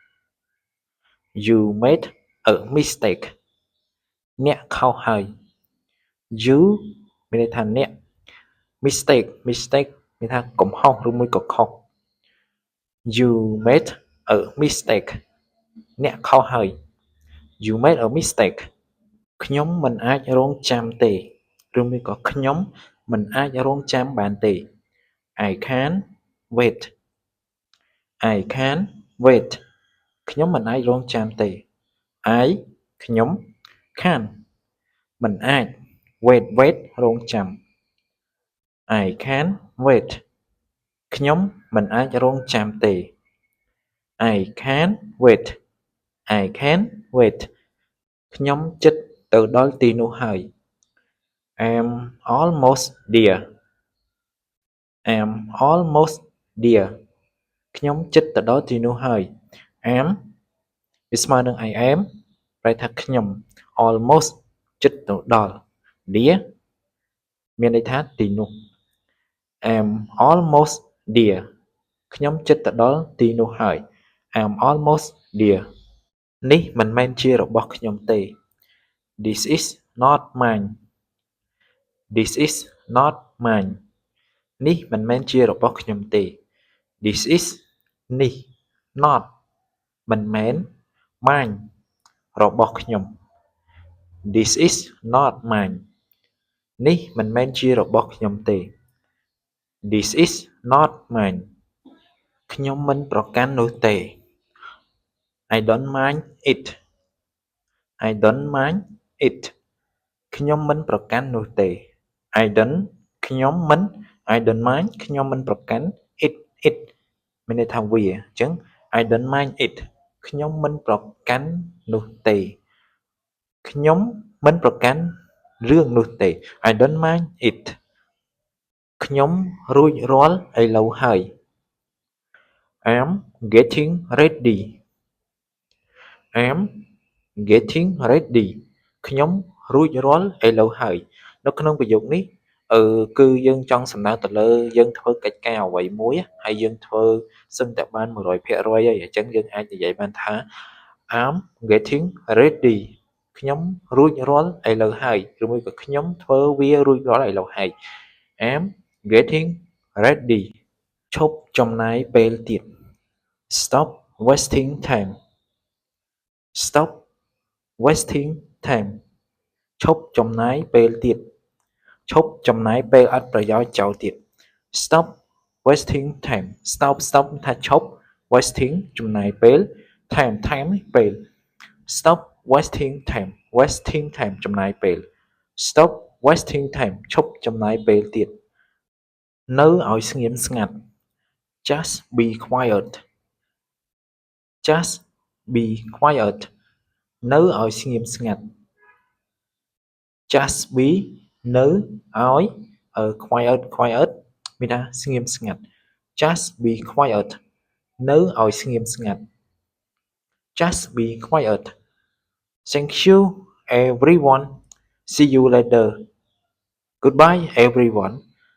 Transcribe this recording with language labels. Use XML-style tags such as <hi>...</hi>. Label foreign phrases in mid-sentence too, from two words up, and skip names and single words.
<en>You made a mistake</en> <km>អ្នកខុសហើយ You មានន័យថាអ្នក mistake មានថាកំហុសឬមួយក៏ខុស</km> <en>You made a mistake</en> <km>អ្នកខុសហើយ</km> <en>You made a mistake</en> <km>ខ្ញុំមិនអាចរង់ចាំទេឬមួយក៏ខ្ញុំមិនអាចរង់ចាំបានទេ</km> <en>I can't wait. I can't wait</en> <km>ខ្ញុំមិនអាចរង់ចាំទេ</km> <en>I ខ្ញុំ can't</en> <km>មិនអាច</km> <en>wait រង់ចាំ I can't wait</en> <km>ខ្ញុំមិនអាចរង់ចាំទេ</km> <en>I can't wait. I can't wait</en> <km>ខ្ញុំជិតទៅដល់ទីនោះហើយ</km> <en>I'm almost there. I'm almost there</en> <km>ខ្ញុំជិតទៅដល់ទីនោះហើយ I'm វាស្មើនឹង</km> <en>I am</en> <km>ប្រែថាខ្ញុំ almost ជិតទៅដល់ there មានន័យថាទីនោះ</km> <en>I'm almost there</en> <km>ខ្ញុំជិតទៅដល់ទីនោះហើយ</km> <en>I'm almost there</en> <km>នេះមិនមែនជារបស់ខ្ញុំទេ</km> <en>This is not mine. This is not mine</en> <km>នេះមិនមែនជារបស់ខ្ញុំទេ</km> <en>This is នេះ not</en> <km>មិនមែន</km> <en>mine</en> <km>របស់ខ្ញុំ</km> <en>This is not mine</en> <km>នេះមិនមែនជារបស់ខ្ញុំទេ</km> <en>This is not mine</en> <km>ខ្ញុំមិនប្រកាន់នោះទេ</km> <en>I don't mind it. I don't mind it</en> <km>ខ្ញុំមិនប្រកាន់នោះទេ</km> <en>I don't</en> <km>ខ្ញុំមិន</km> <en>I don't mind</en> <km>ខ្ញុំមិនប្រកាន់</km> <en>it</en> <km>មានន័យថាវាអញ្ចឹង</km> <en>I don't mind it</en> <km>ខ្ញុំមិនប្រកាន់នោះទេខ្ញុំមិនប្រកាន់រឿងនោះទេ</km> <en>I don't mind it</en> <km>ខ្ញុំរួចរាល់ឥឡូវហើយ</km> <en>I'm getting ready. I'm getting ready</en> <km>ខ្ញុំរួចរាល់ឥឡូវហើយនៅក្នុងប្រយោគនេះគឺយើងចង់សំដៅទៅលើយើងធ្វើកិច្ចការអ្វីមួយហើយយើងធ្វើសឹងតែបាន 100% ហើយអញ្ចឹងយើងអាចនិយាយបានថា</km> <en>I'm getting ready</en> <km>ខ្ញុំរួចរាល់ឥ ឡូវហើយឬមួយក៏ខ្ញុំធ្វើវារួចរាល់ឥឡូវហើយ</km> <en>I'm getting ready</en> <km>ឈប់ចំណាយពេល</km> <en>ទៀត Stop wasting time Stop wasting time</en> <km>ឈប់ចំណាយពេលទៀតឈ ប់ចំណាយពេលអត់ប្រយោជន៍ចោលទៀត</km> <en>Stop wasting time</en> <km>Stop ថាឈប់ wasting ចំណាយពេល time នេះពេល</km> <en>Stop wasting time</en> <km>ចំណាយពេល</km> <en>Stop wasting time</en> <km>ឈប់ចំណាយពេលទៀតនៅឲ្យស្ងៀមស្ងាត់</km> <en>Just be quiet Just be quiet</en> <km>នៅឲ្យស្ងៀមស្ងាត់</km> <en>Just be</en> <km>នៅឲ្យ</km> <en>quiet</en> <km>មានថាស្ងៀមស្ងាត់</km> <en>Just be quiet</en> <km>នៅឲ្យស្ងៀមស្ងាត់</km> <en>Just be quiet Thank you everyone See you later Goodbye everyone</en>